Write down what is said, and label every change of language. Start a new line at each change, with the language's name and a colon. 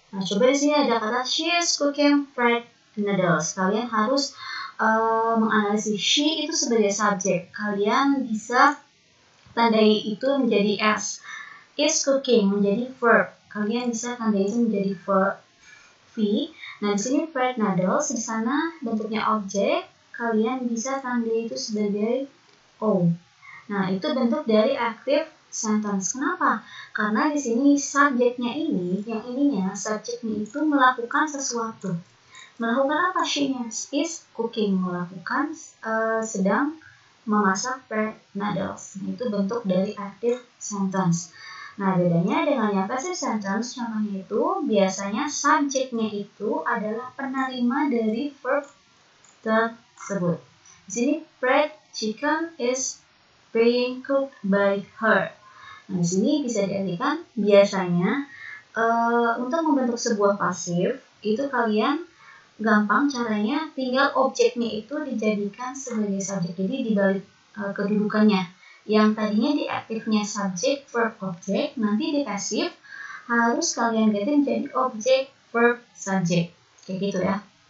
Indonesian: Nah, coba di sini ada kata
English: she is cooking fried noodles.
Indonesian: Kalian harus menganalisis she itu sebagai subjek. Kalian bisa tandai itu menjadi S. Is cooking menjadi verb. Kalian bisa tandai itu menjadi verb V. Nah, di sini fried noodles di sana bentuknya objek. Kalian bisa tandai itu sebagai O. Nah, itu bentuk dari active sentence. Kenapa? Karena di sini subjeknya ini, yang ininya, subjeknya itu melakukan sesuatu. Melakukan apa she-nya? Is cooking, melakukan sedang memasak fried noodles. Nah, itu bentuk dari active sentence. Nah, bedanya dengan yang passive sentence, contohnya itu biasanya subjeknya itu adalah penerima dari verb tersebut. Di sini
English: fried chicken is being cooked by her.
Indonesian: Nah, di sini bisa diartikan biasanya untuk membentuk sebuah pasif itu kalian gampang caranya, tinggal objeknya itu dijadikan sebagai subjek. Jadi dibalik kedudukannya. Yang tadinya di aktifnya subjek, verb, objek, nanti di pasif harus kalian ganti menjadi objek, verb, subjek. Kayak gitu ya.